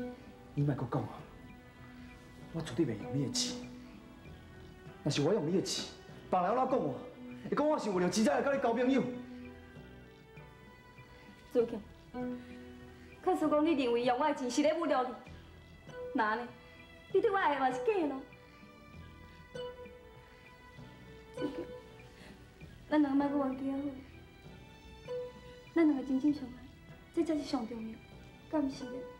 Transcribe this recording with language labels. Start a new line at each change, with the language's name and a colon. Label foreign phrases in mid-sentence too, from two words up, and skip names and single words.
Min Nan Chinese: 你莫阁讲啊！我绝对袂用你的钱。若是我用你的钱，别人要怎讲我？会讲我是为了钱才来甲你交朋友。主强，假使讲你认为用我的钱是咧侮辱你，那呢？你对我爱嘛是假的咯？ 主强，咱两个莫阁冤家好，咱两个真正相爱。这才是上重要，敢毋是咧？